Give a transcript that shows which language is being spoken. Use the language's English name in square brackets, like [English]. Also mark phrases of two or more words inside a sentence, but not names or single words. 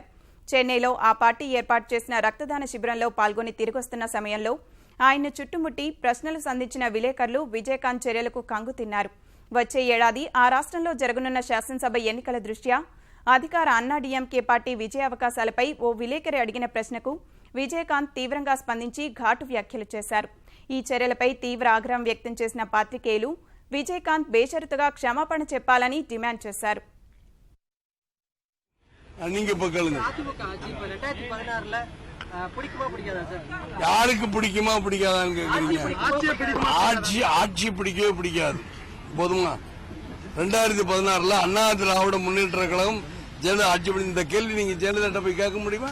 [Telugu] చెన్నైలో ఆ పార్టీ ఏర్పాటు చేసిన రక్తదాన శిబిరంలో పాల్గొని తిరిగొస్తున్న సమయంలో ఆయన్ను చుట్టుముట్టి ప్రశ్నలు సంధించిన విలేకరులు విజయకాంత్ చర్యలకు కంగుతిన్నారు. వచ్చే ఏడాది ఆ రాష్ట్రంలో జరగనున్న శాసనసభ ఎన్నికల దృష్ట్యా అధికార అన్నాడీఎంకే పార్టీ విజయావకాశాలపై ఓ విలేకరి అడిగిన ప్రశ్నకు విజయకాంత్ తీవ్రంగా స్పందించి ఘాటు వ్యాఖ్యలు చేశారు. ఈ చర్యలపై తీవ్ర ఆగ్రహం వ్యక్తం చేసిన పాత్రికేయులు விஜயகாந்த் பேஷரத்துగా క్షమాపణ చెప్పాలని డిమాండ్ చేశారు. [Tamil] நீங்க இப்ப கேளுங்க, யாருக்கு பிடிக்குமா பிடிக்காதான்னு கேக்குறீங்க. ஆட்சி பிடிக்கவே பிடிக்காது. போதுமா? 2016 அண்ணா திராவிட முன்னேற்ற கழகம் ஜெயலலிதா ஆட்சி பண்ணி இந்த கேள்வி நீங்க ஜெயலலிதா போய் கேட்க முடியுமா?